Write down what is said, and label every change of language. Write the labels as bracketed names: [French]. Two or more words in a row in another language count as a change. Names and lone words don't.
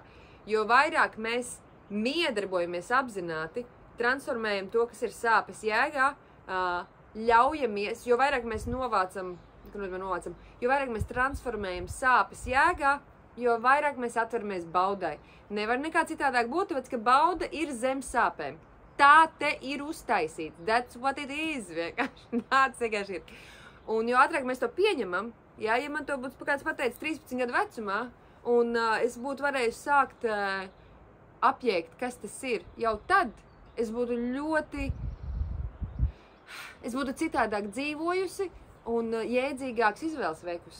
[Latvian] Jo vairāk mēs miedarbojamies apzināti, transformējam to, kas ir sāpes jēgā, ļaujamies, jo vairāk mēs novācam, jo vairāk mēs transformējam sāpes jēgā, jo vairāk mēs atveramies baudai. Nevar nekā citādāk būt, tāpēc, ka bauda ir zem sāpēm. Tā te ir uztaisīts. [English] That's what it is. [Latvian] Vienkārši ir. Un jo ātrāk mēs to pieņemam, ja man to būtu kāds pateicis 13 gadu vecumā, un es būtu varējusi sākt apjēgt, kas tas ir, jau tad es būtu citādāk dzīvojusi un jēdzīgāks izvēles veikusi.